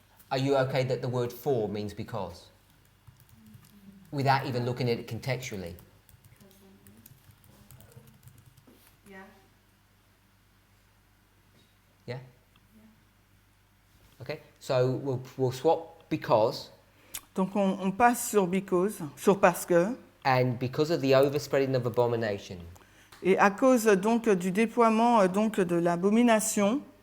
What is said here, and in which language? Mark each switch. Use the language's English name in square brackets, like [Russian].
[English] Are you okay that the word for means because? Without even looking at it contextually. Yeah. Yeah? Okay, so we'll swap because, [French] Donc on passe sur because, sur parce que, [English] and because of the overspreading of abomination. [French] et à cause donc du déploiement donc de l'abomination,